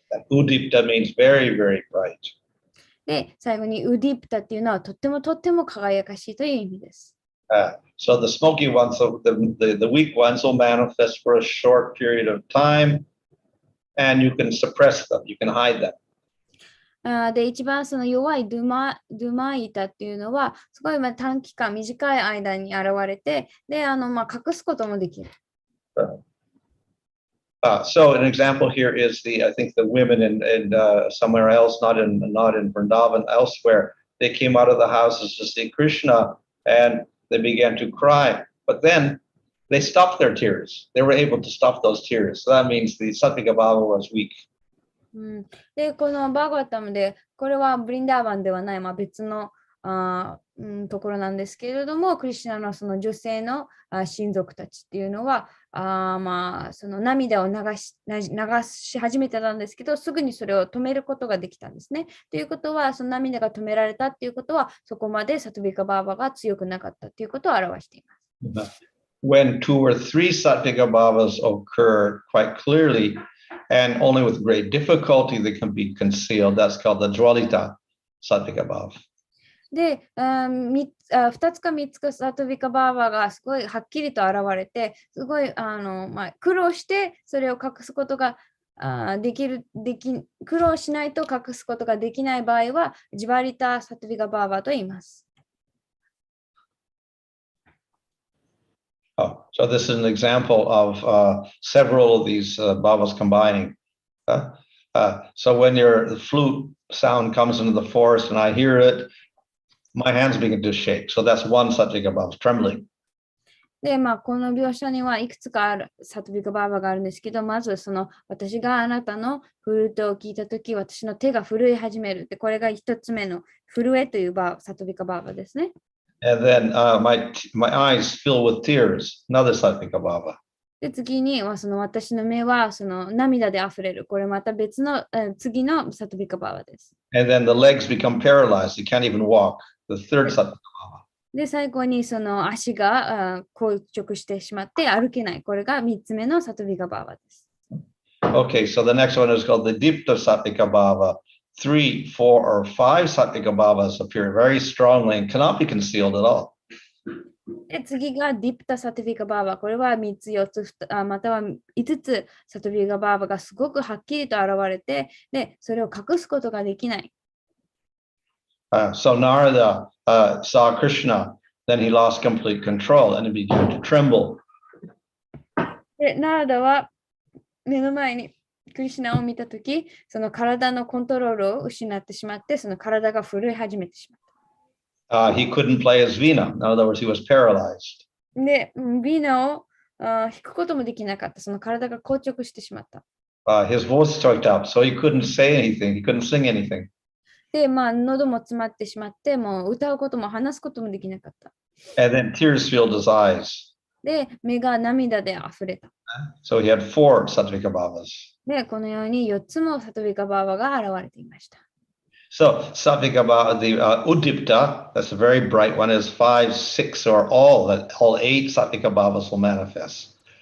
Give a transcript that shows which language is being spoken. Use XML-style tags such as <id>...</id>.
<en>Udipta means very, very bright.</en> <ja>で、最後にウディプタっていうのはとってもとっても輝かしいという意味です。</ja> <en>So the smoky ones, the weak ones will manifest for a short period of time, and you can suppress them, you can hide them.</en> <ja>で、一番その弱いドゥマイタっていうのは、すごい短期間、短い間に現れて、で、隠すこともできる。</ja> <en>So an example here is I think the women in somewhere else, not in Vrindavan, elsewhere, they came out of the houses to see Krishna and they began to cry, but then they stopped their tears. They were able to stop those tears. So that means the Sattvika Bhava was weak.</en> <ja>で、このバーガータムで、これはブリンダーバンではない、別のところなんですけれども、クリシュナのその女性の親族たちっていうのは、その涙を流し始めてたんですけど、すぐにそれを止めることができたんですね。ということは、その涙が止められたっていうことは、そこまでサトビカバーバが強くなかったっていうことを表しています。</ja> <en>When 2 or 3 Sattvika Bhavas occur quite clearly, and only with great difficulty they can be concealed, that's called the Dvalita Sattvika Bhava.</en> <ja>で、2つか3つかサトビカバーバがすごいはっきりと現れて、すごい苦労してそれを隠すことが苦労しないと隠すことができない場合は、ジバリタ・サトビカバーバと言います。</ja> <en>So this is an example of several of these bhavas combining. So when the flute sound comes into the forest and I hear it, my hands begin to shake. So that's one Sattvika bhava, trembling.</en> <ja>で、この描写にはいくつかあるサトビカバーバがあるんですけど、まず私があなたのフルートを聞いたとき、私の手が震え始める。で、これが一つ目の震えというサトビカバーバですね。</ja> <en>And then my eyes fill with tears, another Sattvika bhava.</en> <ja>で、次には私の目は涙で溢れる。これまた別の次のサトビカバーバです。</ja> <en>And then the legs become paralyzed. You can't even walk. The third Sattvika bhava.</en> <ja>で、最後に足が硬直してしまって歩けない。これが3つ目のサトビカバーバです。</ja> <en>Okay, so the next one is called the Dipta Sattvika bhava. 3, 4, or 5 Sattvika bhavas appear very strongly and cannot be concealed at all.</en> <ja>で、次がディプタサトビカバーバ。これは3つ、4つ、または5つサトビカバーバがすごくはっきりと現れて、で、それを隠すことができない。</ja> <en>So Narada saw Krishna, then he lost complete control and he began to tremble.</en> <ja>で、ナラダは目の前にクリシュナを見たとき、その体のコントロールを失ってしまって、その体が震え始めてしまった。</ja> <en>He couldn't play his vina. In other words, he was paralyzed.</en> <ja>で、ビーナを弾くこともできなかった。その体が硬直してしまった。</ja> <en>His voice choked up, so he couldn't say anything. He couldn't sing anything.</en> <ja>で、喉も詰まってしまって、もう歌うことも話すこともできなかった。</ja> <en>And then tears filled his eyes.</en> <ja>で、目が涙で溢れた。</ja> <en>So he had 4 Sattvika bhavas.</en> <ja>で、このように4つもサトビカバーバが現れていました。</ja> <en>So Sattvika bhava, the Udipta, that's a very bright one, is 5, 6, or all 8 Sattvika bhavas will manifest.</en>